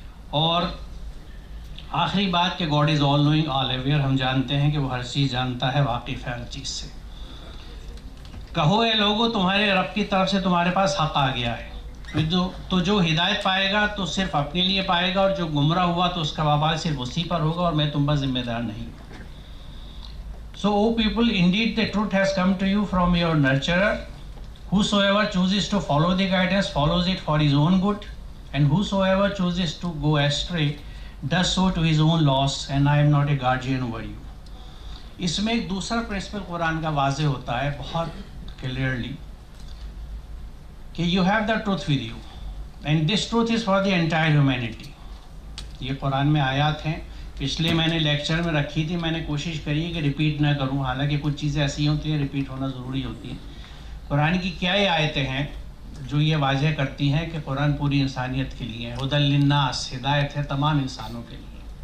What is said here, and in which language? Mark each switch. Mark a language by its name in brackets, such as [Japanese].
[Urdu] اور آخری بات کہ [English] God is all knowing all aware, [Urdu] ہم جانتے ہیں کہ وہ ہر چیز جانتا ہے، واقف ہے ہر چیز سے. کہو اے لوگو تمہارے رب کی طرف سے تمہارے پاس حق آ گیا ہے، تو جو ہدایت پائے گا تو صرف اپنے لیے پائے گا، اور جو گمراہ ہوا تو اس کا وبال صرف اسی پر ہوگا، اور میں تم پر ذمہ دار نہیں ہوں. [English] So, O people, indeed the truth has come to you from your nurturer. Whosoever chooses to follow the guidance follows it for his own good, and whosoever chooses to go astray does so to his own loss, and I am not a guardian over you. [Urdu] اس میں ایک دوسرا principal قرآن کا واضح ہوتا ہے بہت clearly کہ [English] you have the truth with you, and this truth is for the entire humanity. [Urdu] یہ قرآن میں آیات ہیں، پچھلے میں نے لیکچر میں رکھی تھی، میں نے کوشش کری ہے کہ ریپیٹ نہ کروں، حالانکہ کچھ چیزیں ایسی ہوتی ہیں ریپیٹ ہونا ضروری ہوتی ہیں. قرآن کی کیا آیتیں ہیں جو یہ واضح کرتی ہیں کہ قرآن پوری انسانیت کے لیے ہے. ہدی للناس، ہدایت ہے تمام انسانوں کے لیے.